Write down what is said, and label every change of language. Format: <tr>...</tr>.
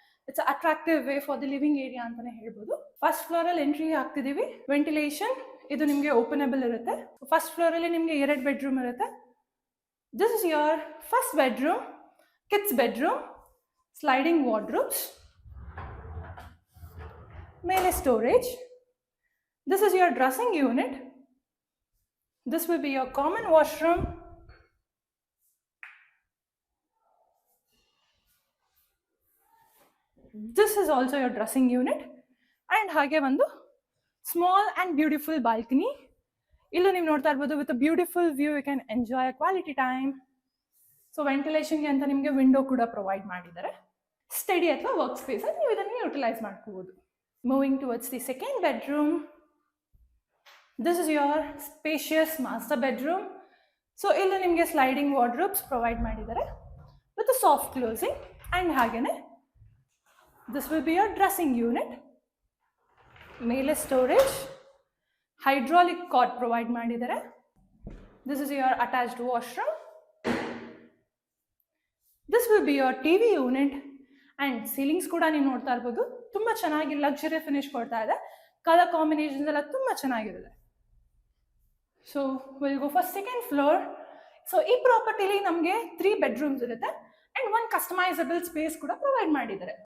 <en>it's attractive way for the living area</en> <kn>ಅಂತಾನೆ ಹೇಳ್ಬೋದು. First floor ಅಲ್ಲಿ ಎಂಟ್ರಿ ಆಗ್ತಿದೀವಿ. ವೆಂಟಿಲೇಷನ್ ಇದು ನಿಮಗೆ ಓಪನಬಲ್ ಇರುತ್ತೆ. ಫಸ್ಟ್ ಫ್ಲೋರ್ ಅಲ್ಲಿ ನಿಮಗೆ 2 ಬೆಡ್ರೂಮ್ ಇರುತ್ತೆ.</kn> <en>This is your first bedroom, kids bedroom, sliding wardrobes, ಮೇಲೆ storage. This is your dressing unit. This will be your common washroom. This is also your dressing unit. And</en> <kn>ಹಾಗೆ ಒಂದು</kn> <en>Small and beautiful balcony.</en> <kn>ಇಲ್ಲೂ ನೀವು ನೋಡ್ತಾ ಇರ್ಬೋದು</kn> <en>With a beautiful view you can enjoy a quality time.</en> <kn>So ವೆಂಟಿಲೇಷನ್ಗೆ ಅಂತ ನಿಮಗೆ window ಕೂಡ provide ಮಾಡಿದ್ದಾರೆ. ಸ್ಟಡಿ ಅಥವಾ ವರ್ಕ್ ಸ್ಪೇಸ್ ನೀವು ಇದನ್ನು ಯುಟಿಲೈಸ್ ಮಾಡ್ಕೋಬಹುದು.</kn> <en>Moving towards the second bedroom. This is your spacious master bedroom. So</en> <kn>illu nimge</kn> <en>sliding wardrobes provide ಮಾಡಿದ್ದಾರೆ with a soft closing. And ಹಾಗೇನೆ this will be your dressing unit, ಮೇಲೆ storage, hydraulic cot provide ಮಾಡಿದ್ದಾರೆ. This is your attached washroom. This will be your TV unit.</en> <kn>And ceilings ಕೂಡ ನೀವು ನೋಡ್ತಾ ಇರ್ಬೋದು ತುಂಬಾ ಚೆನ್ನಾಗಿ ಲಕ್ಸುರಿ ಫಿನಿಶ್ ಕೊಡ್ತಾ ಇದೆ. ಕಲರ್ ಕಾಂಬಿನೇಷನ್ಸ್ ಎಲ್ಲ ತುಂಬಾ ಚೆನ್ನಾಗಿರುತ್ತೆ.</kn> <en>So will go for second floor.</en> <kn>So ಈ ಪ್ರಾಪರ್ಟಿಲಿ ನಮಗೆ 3 ಬೆಡ್ರೂಮ್ಸ್ ಇರುತ್ತೆ ಅಂಡ್ 1 ಕಸ್ಟಮೈಸಬಲ್ ಸ್ಪೇಸ್ ಕೂಡ ಪ್ರೊವೈಡ್ ಮಾಡಿದ್ದಾರೆ.</kn>